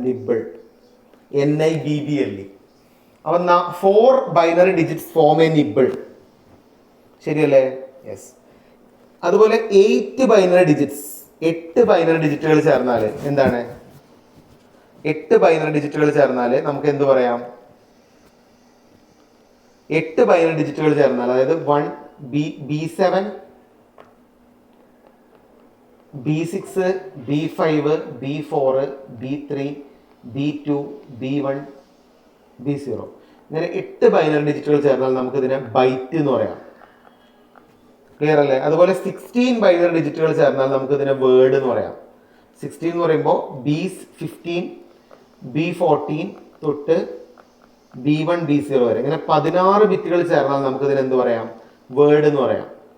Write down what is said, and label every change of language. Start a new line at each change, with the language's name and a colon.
English: Nibble, NIBBLE.
Malayalam: അപ്പം
English: 4 binary digits form a nibble.
Malayalam: ശരിയല്ലേ?
English: Yes.
Malayalam: അതുപോലെ 8 ബൈനറി ഡിജിറ്റ്സ്, 8 ബൈനറി ഡിജിറ്റുകൾ ചേർന്നാൽ എന്താണ്? 8 ബൈനറി ഡിജിറ്റുകൾ ചേർന്നാൽ നമുക്ക് എന്ത് പറയാം? 8 ബൈനറി ഡിജിറ്റുകൾ ചേർന്നാൽ, അതായത് B7, B6, B5, B4, B3, B2, B1, B0. ഇങ്ങനെ 8 ബൈനറി ഡിജിറ്റുകൾ ചേർന്നാൽ നമുക്ക് ഇതിനെ ബൈറ്റ് എന്ന് പറയാം. ക്ലിയർ അല്ലേ? അതുപോലെ 16 ബൈനറി ഡിജിറ്റുകൾ ചേർന്നാൽ നമുക്ക് ഇതിനെ വേർഡ് എന്ന് പറയാം. 16 എന്ന് പറയുമ്പോൾ B15 B14 തൊട്ട് B1 B0 വരെ ഇങ്ങനെ 16 ബിറ്റുകൾ ചേർന്നാൽ നമുക്ക് ഇതിന് എന്ത് പറയാം? വേർഡ് എന്ന് പറയാം.